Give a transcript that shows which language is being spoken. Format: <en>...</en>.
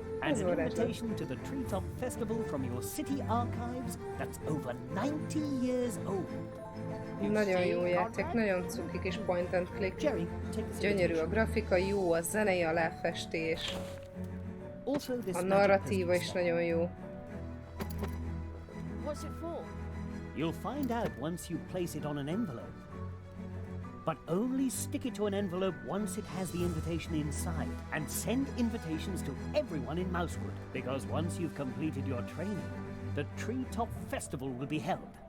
<en>And an invitation to the Treetop Festival from your city archives that's over 90 years old.</en> <hu>Nagyon jó játék, nagyon cuki kis point and click. Gyönyörű a grafika, jó a zenei aláfestés. A narratíva is nagyon jó.</hu> <en>What's it for? You'll find out once you place it on an envelope. But only stick it to an envelope once it has the invitation inside, and send invitations to everyone in Mousewood, because once you've completed your training, the Treetop Festival will be held.</en>